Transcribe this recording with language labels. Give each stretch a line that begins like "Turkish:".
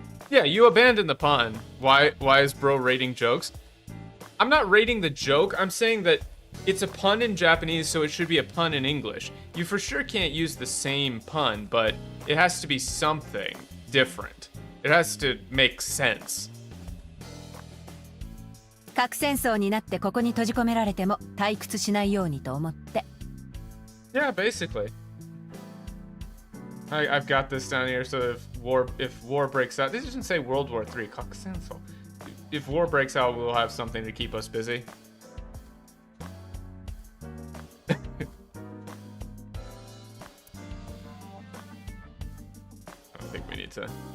English: Yeah, you abandoned the pun. Why is bro rating jokes? I'm not rating the joke. I'm saying that it's a pun in Japanese, so it should be a pun in English. You for sure can't use the same pun, but it has to be something different. It has to make sense.
Japanese: 核戦争になってここに閉じ込められても退屈しないようにと思って。
English: Yeah, basically. I've got this down here, so if war breaks out, this doesn't say World War III.
Japanese: 核戦争.
English: If war breaks out, we'll have something to keep us busy. I don't think we need to.